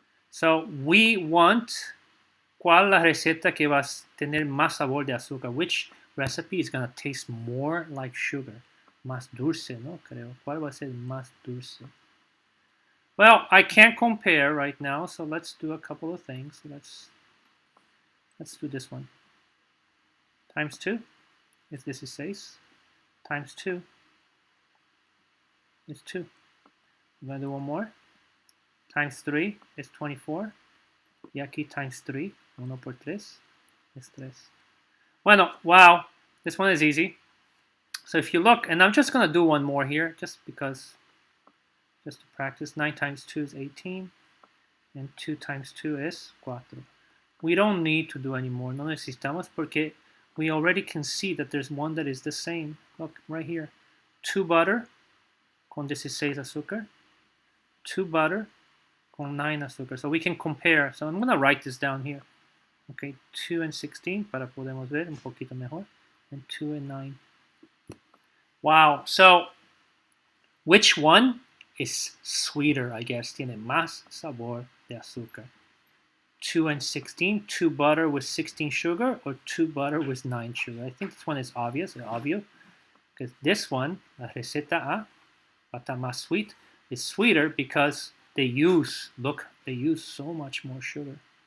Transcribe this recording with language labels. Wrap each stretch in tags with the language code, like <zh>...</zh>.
<en>So we want</en> <es>cuál la receta que va a tener más sabor de azúcar.</es> <en>Which recipe is gonna taste more like sugar?</en> <es>Más dulce, ¿no? Creo. ¿Cuál va a ser más dulce?</es> <en>Well, I can't compare right now, so let's do a couple of things. Let's do this one. Times 2, if this is 6, times 2 is 2. I'm gonna do one more. Times 3 is 24.</en> <es>Y aquí</es> <en>times 3,</en> <es>1 por 3 es 3.</es> <en>Bueno, wow, this one is easy. So if you look, and I'm just gonna do one more here, just to practice. 9 times 2 is 18, and 2 times 2 is 4. We don't need to do any more.</en> <es>No necesitamos porque</es> <en>we already can see that there's one that is the same. Look, right here. 2 butter</en> <es>con</es> <en>16 azúcar. 2 butter</en> <es>con</es> <en>9 azúcar. So we can compare. So I'm going to write this down here. Okay, 2 and 16</en> <es>para podemos ver un poquito mejor.</es> <en>And 2 and 9. Wow. So which one is sweeter, I guess?</en> <es>Tiene más sabor de azúcar.</es> <en>2 and 16, 2 butter with 16 sugar, or 2 butter with 9 sugar? I think this one is obvious, because this one,</en> <es>la receta A, pata más</es> <en>sweet, is sweeter because they use so much more sugar.</en>